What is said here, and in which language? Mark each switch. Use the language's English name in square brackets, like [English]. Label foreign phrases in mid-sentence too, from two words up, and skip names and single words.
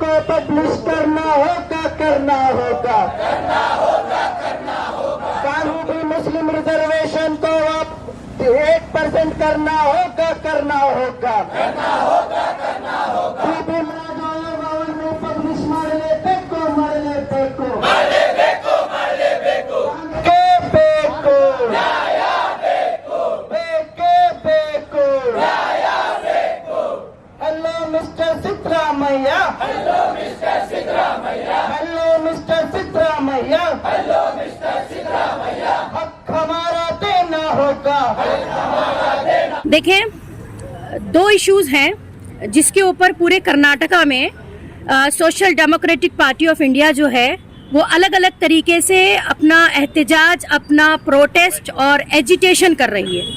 [Hindi] पब्लिश करना होगा, करना होगा, कानून भी [English] Muslim reservation [Hindi] को अब 8% करना होगा, करना होगा, बीबी मुराद आयोग [Kannada] ಅವರನ್ನು ಪಬ್ಲಿಷ್ ಮಾಡಲೇಬೇಕು, ಮಾಡಲೇಬೇಕು, ಬೇಕು, ನ್ಯಾಯ ಬೇಕು, ಬೇಕೇ ಬೇಕು, ನ್ಯಾಯ ಬೇಕು. [English] Hello Mister Siddaramaiah, Hello Mister Siddaramaiah, Hello Mister Siddaramaiah, Hello Mister Siddaramaiah, [Hindi] हक हमारा देना होगा, हक हमारा देना. देखें, दो इश्यूज हैं जिसके ऊपर पूरे कर्नाटका में सोशल डेमोक्रेटिक पार्टी ऑफ इंडिया जो है वो अलग अलग तरीके से अपना एहतजाज, अपना प्रोटेस्ट और एजिटेशन कर रही है.